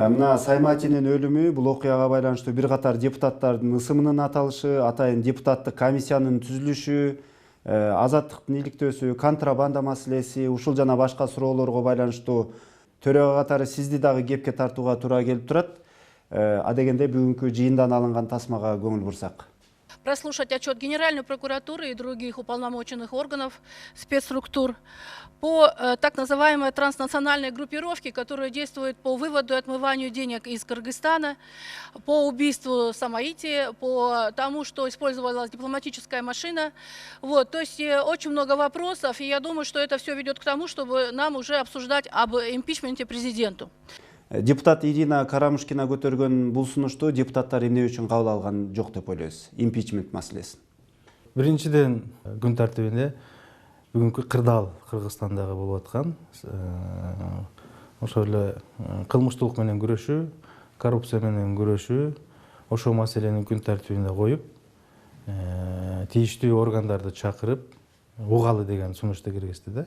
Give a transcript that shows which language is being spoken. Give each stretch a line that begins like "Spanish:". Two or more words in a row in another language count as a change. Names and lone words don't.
Kyrgyz: Мына Сайматинин өлүмү, бул окуяга байланыштуу бир катар депутаттардын ысымынын аталышы, атайын депутаттык комиссиянын түзүлүшү, азаттыктын иликтөөсү, контрабанда маселеси, ушул жана башка суроолорго байланыштуу төрага катары сизди дагы кепке тартууга туура келип турат. Адегенде бүгүнкү жыйындан алынган тасмага көңүл бурсак.
Russian: Прослушать отчет Генеральной прокуратуры и других уполномоченных органов спецструктур по так называемой транснациональной группировке, которая действует по выводу и отмыванию денег из Кыргызстана, по убийству Самаити, по тому, что использовалась дипломатическая машина. То есть очень много вопросов, и я думаю, что это все ведет к тому, чтобы нам уже обсуждать об импичменте президенту.
Kyrgyz: Депутат Ирина Карамушкина көтөргөн бул сунушту депутаттар эмне үчүн кабыл алган жок деп ойлойсуз? Импичмент маселесин. Биринчиден, күн тартибинде бүгүнкү кырдаал Кыргызстандагы болуп аткан ошол эле кылмыштуулук менен күрөшүү, коррупция менен күрөшүү, ошол маселени күн тартибине коюп, тийиштүү органдарды чакырып, угалы деген сунушту киргизди да.